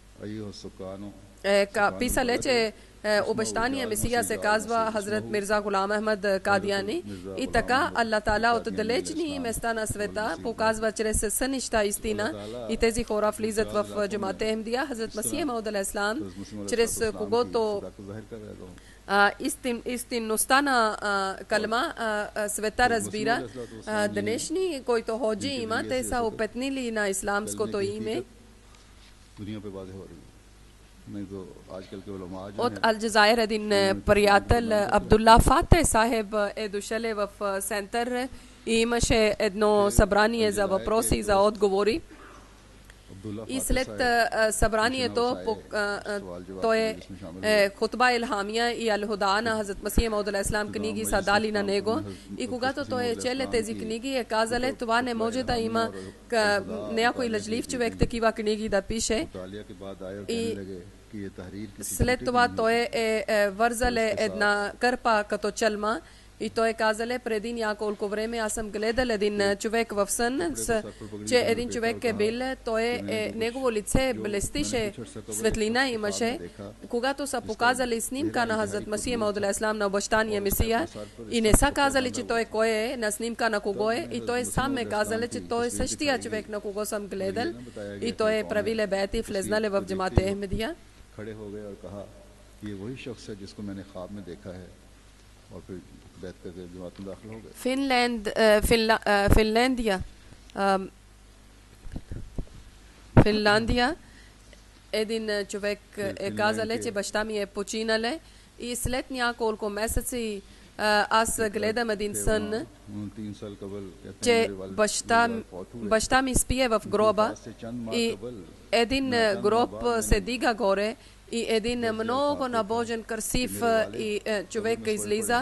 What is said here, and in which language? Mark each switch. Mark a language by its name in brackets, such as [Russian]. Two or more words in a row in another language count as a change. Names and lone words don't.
[Bulgarian] Писале, че обещания Месия се казва Хазрат Мирза Гулам Ахмад Кадияни и така Аллах Таала от далечни места на света показва чрез сънища истина и тези хора влизат в джамата Ахмадия. Хазрат Масих Мауд [Arabic] عليه السلام, [Bulgarian] чрез когото истинността на калма света разбира. Днешни, които ходжи има, те са опетнили на исламското име. От Алджазайр един приятел Абдулла Фате Сахеб е дошъл в център и имаше едно събрание за въпроси и за отговори. И след събранието той Хутба Илхамия и Ал-Худа на Хазрат Масих Мауд [Arabic] عليه السلام [Bulgarian] книги са дали на него и когато той е челе тези книги е казале, това не може да има някой лъжлив човек такива книги да пише. И след това той е вързале една кърпа като чалма И той е казале, преди няколко време аз съм гледал един човек в сън, че един човек е бил, негово лице блестише, светлина имаше. Когато са показали снимка на Хазрат Масих Мауд алейхиссалам на обещания Месия и не са казали, че той кой е, на снимка на кого е, и той сам е казал, че той е същия човек, на кого съм гледал, и той е правил бейт и влезнал в джамат Ахмедия. [Urdu] کھڑے ہو گئے اور کہا کہ یہ وہی شخص ہے جس کو میں نے خواب میں دیکھا ہے اور پھر بیعت کر کے جماعت میں داخل ہو گئے [Bulgarian] Финландия един човек е казал, че баща ми е починале и след няколко месеци аз гледам един сън, че баща ми спие в гроба и един гроб се дига горе и един много набожен, красив и човек излиза.